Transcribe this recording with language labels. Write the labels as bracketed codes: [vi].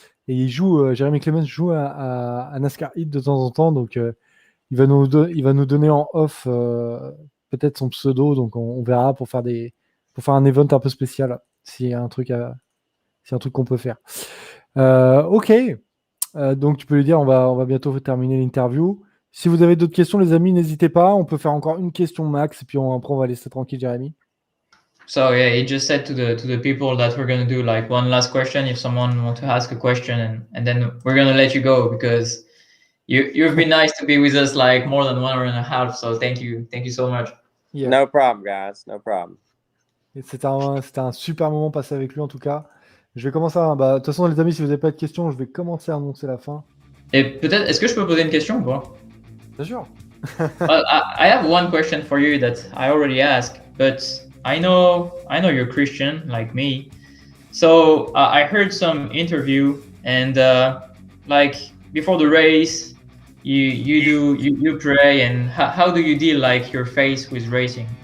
[fr] Et Jeremy Clements joue à NASCAR Heat de temps en temps, donc il va nous donner en off peut-être son pseudo, donc on verra pour faire un event un peu spécial, s'il y a un truc qu'on peut faire. Ok, donc tu peux lui dire, on va bientôt terminer l'interview. Si vous avez d'autres questions, les amis, n'hésitez pas. On peut faire encore une question max, et puis après on va laisser tranquille Jérémy. [en] So yeah, he just said to the people that we're gonna do like one last question if someone want to ask a question, and then we're gonna let you go because you've been nice to be with us like more than 1 hour and a half. So thank you so much. Yeah. No problem, guys. No problem. [fr] C'était un super moment passé avec lui en tout cas. Je vais commencer de toute façon les amis, si vous n'avez pas de questions, je vais commencer à annoncer la fin. Et peut-être, est-ce que je peux poser une question ou pas? Bien sûr. [en] Well, I have one question for you that I already asked, but I know you're Christian like me. So I heard some interview and like before the race, you pray, and how do you deal like your faith with racing?